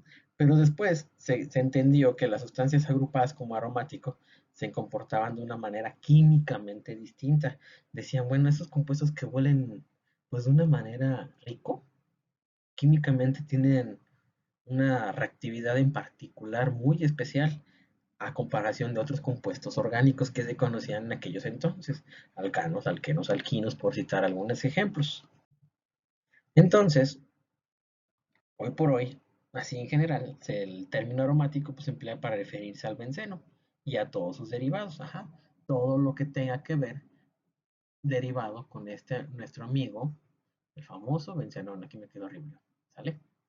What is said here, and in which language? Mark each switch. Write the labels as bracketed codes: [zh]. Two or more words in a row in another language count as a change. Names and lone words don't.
[es] Pero después se entendió que las sustancias agrupadas como aromático se comportaban de una manera químicamente distinta. Decían, bueno, esos compuestos que huelen pues de una manera rico, químicamente tienen una reactividad en particular muy especial a comparación de otros compuestos orgánicos que se conocían en aquellos entonces, alcanos, alquenos, alquinos, por citar algunos ejemplos. Entonces, hoy por hoy, así en general, el término aromático pues, se emplea para referirse al benceno y a todos sus derivados, ajá, todo lo que tenga que ver derivado con nuestro amigo, el famoso benceno, aquí me quedó horrible, ¿sale?